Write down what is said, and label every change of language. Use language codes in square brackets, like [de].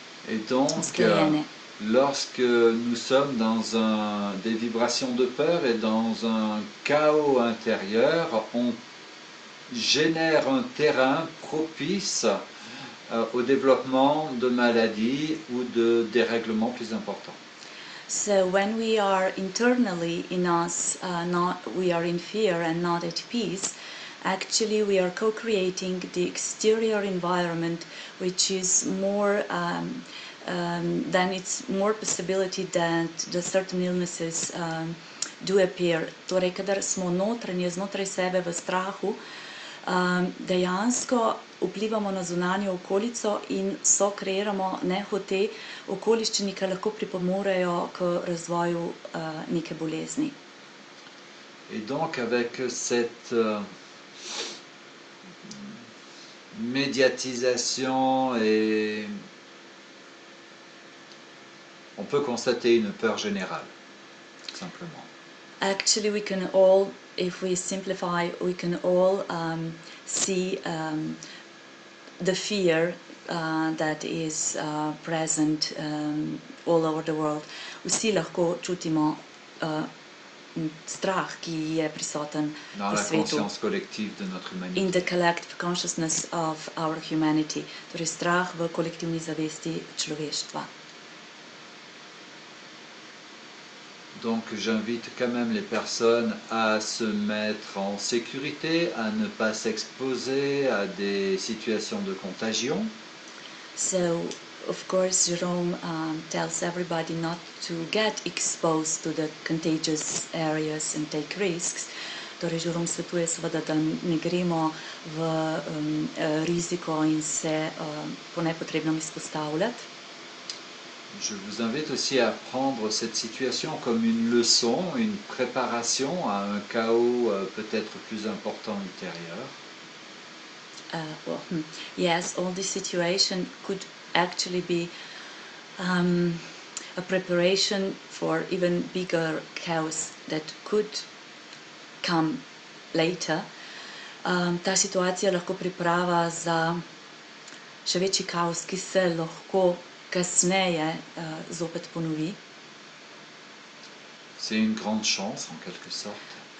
[fr] Et donc, lorsque nous sommes dans des vibrations de peur et dans un chaos intérieur, on génère un terrain propice au développement de maladies ou de dérèglements plus importants. [en] So when we are internally in us, we are in fear and not at peace, actually we are co-creating the exterior environment, which is more then it's more possibility that the certain illnesses do appear. [sl] Torej, kadar smo znotraj sebe v strahu, dejansko vplivamo na zunanjo okolico in kreiramo nehote okoliščini, ki lahko pripomorejo k razvoju neke bolezni. [fr] Et donc avec cette médiatisation on peut constater une peur générale, simplement. [en] Actually, we can all, if we simplify, we can all see the fear that is present all over the world. [sl] Vsi lahko čutimo strah, ki je prisoten [fr] Dans [sl] v [fr] la [sl] svetu. [fr] conscience collective de notre humanité. [en] In the collective consciousness of our humanity. [sl] Torej strah v kolektivni zavesti človeštva. [fr] Donc j'invite quand même les personnes à se mettre en sécurité, à ne pas s'exposer à des situations de contagion. [en] So, of course, Jerome tells everybody not to get exposed to the contagious areas and take risks. [sl] Torej, Jerome svetuje seveda, da ne gremo v riziko in se po nepotrebnem izpostavljati. [fr] Je vous invite aussi à prendre cette situation comme une leçon, une préparation à un chaos peut-être plus important ultérieur. [en] Yes, all this situation could actually be a preparation for even bigger chaos that could come later. [sl] Ta situacija lahko priprava za še večji kaos, ki se lahko kasneje zopet ponovi. [fr] C'est une grande chance en quelque sorte.